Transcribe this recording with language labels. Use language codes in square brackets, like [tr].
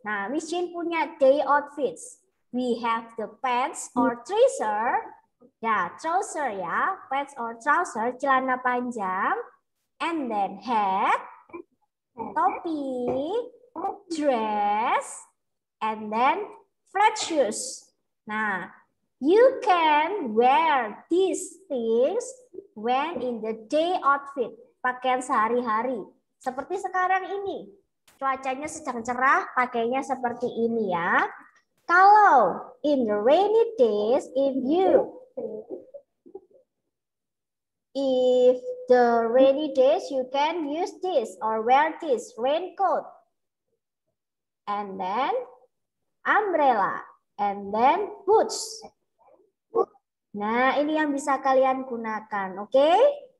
[en] Nah, Miss Jin [id] punya [en] day outfits. We have the pants or trouser, ya trouser ya, pants or trouser, [id] celana panjang, [en] and then hat, [id] topi, [en] dress, and then flat shoes. Nah, you can wear these things when in the day outfit, [id] pakaian sehari-hari. Seperti sekarang ini, cuacanya sedang cerah, pakainya seperti ini ya. [en] Kalau in the rainy days, if the rainy days, you can use this or wear this raincoat, and then umbrella, and then boots. [id] Nah, ini yang bisa kalian gunakan, oke?